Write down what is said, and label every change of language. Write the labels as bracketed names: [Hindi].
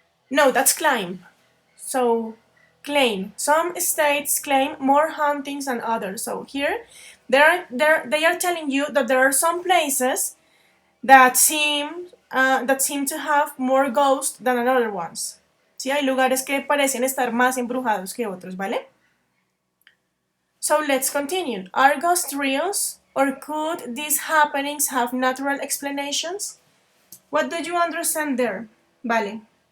[English] No, that's climb. So, claim. Some states claim more hauntings than others. So here, they are telling you that there are some places that seem to have more ghosts than other ones. [Spanish] Sí, hay lugares que parecen estar más embrujados que otros, ¿vale? [English] So let's continue. Are ghosts real, or could these happenings have natural explanations? What do you understand there? [Spanish] Vale.